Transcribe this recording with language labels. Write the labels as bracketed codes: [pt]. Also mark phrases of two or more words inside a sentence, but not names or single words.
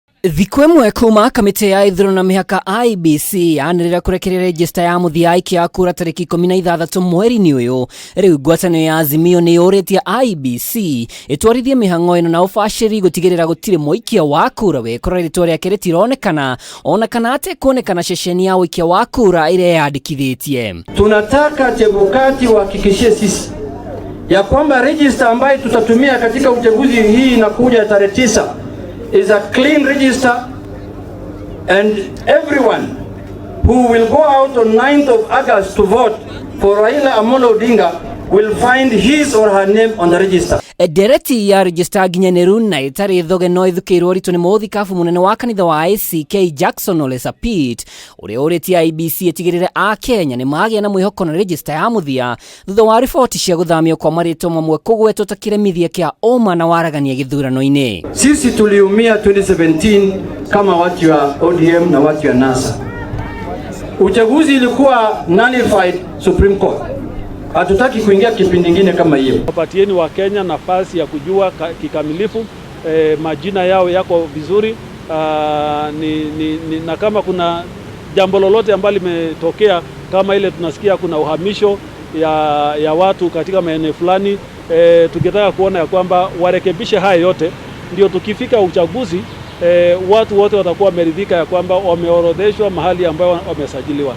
[ki] Thikũ ĩmwe kuma kamiti ya ithurano na mihaka IEBC yanĩrĩra kũrekereria rigista ya mũthia aikia kura tarĩki 16 mweri-inĩ ũyũ. Rĩu ngwatanĩro ya Azimio nĩ yũrĩtie IEBC ĩtwarithie mĩhang'o ĩno na ũbacĩri gũtigĩrĩra gũtirĩ mũikia wa kura wekora rĩtwa rĩake rĩtironekana ona kana kuonekana ceceni ya ũikia wa kura ĩrĩa yandĩkithĩtie. [sw] Tunataka Chebukati wahakikishie sisi ya kwamba register ambayo tutatumia katika uchaguzi hii inakuja tarehe 9 [en] is a clean register, and everyone who will go out on 9th of August to vote for Raila Amolo Odinga will find his or her name on the register. [ki] Dereti ya register ginyanĩru na ĩtarĩ thoge no ithukĩirwo ritũ nĩ mũthikabu mũnene wa kanitha wa ACK Jackson Ole Sapit ũrĩa ũrĩtie IEBC ĩtigĩrĩre a Kenya nĩ magĩa na mwĩhoko na register ya mũthia thutha wa riboti cia gũthamio kwa maritwa mamwe kũgwetwo ta kĩremithia kĩa ũma na waragania gĩthurano-inĩ. [sw] Sisi tuliumia 2017 kama watu wa ODM na watu wa NASA. Uchaguzi ilikuwa nullified Supreme Court. Hatutaki kuingia kipindi kingine kama hiyo. Wapatieni wa Kenya nafasi ya kujua kikamilifu majina yao yako vizuri, na kama kuna jambo lolote ambalo limetokea kama ile tunasikia kuna uhamisho ya watu katika maeneo fulani, tukitaka kuona ya kwamba warekebishe haya yote, ndio tukifika uchaguzi watu wote watakuwa wameridhika ya kwamba wameorodheshwa mahali ambayo wamesajiliwa.